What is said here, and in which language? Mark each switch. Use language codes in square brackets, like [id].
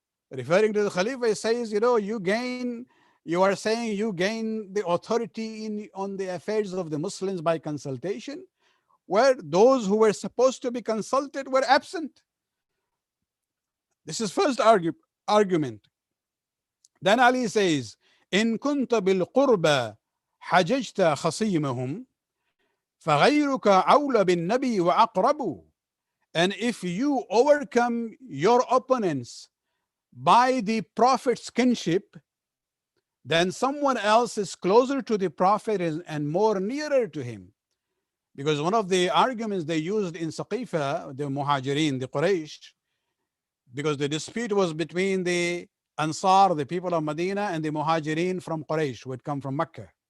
[en] Referring to the Khalifa, he says, you are saying you gain the authority on the affairs of the Muslims by consultation, where those who were supposed to be consulted were absent. This is first argument. Then Ali says, [ar] إن كنت بالقربى حججت خصيمهم فغيرك أولى بالنبي وأقرب. [en] And if you overcome your opponents by the Prophet's kinship, then someone else is closer to the Prophet and more nearer to him. Because one of the arguments they used in Saqifa, the Muhajirin, the Quraysh, because the dispute was between the Ansar, the people of Medina, and the Muhajirin from Quraysh, who had come from Mecca.